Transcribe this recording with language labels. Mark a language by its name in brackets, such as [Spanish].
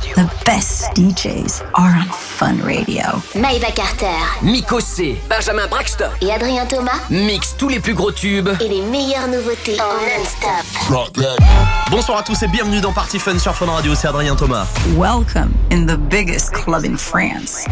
[English] The best DJs are on Fun Radio. [French] Maeva Carter, Miko C, Benjamin Braxton et Adrien Thomas mixent tous les plus gros tubes et les meilleures nouveautés en non-stop. Bonsoir à tous et bienvenue dans Party Fun sur Fun Radio, c'est Adrien Thomas. [English] Welcome in the biggest club in France.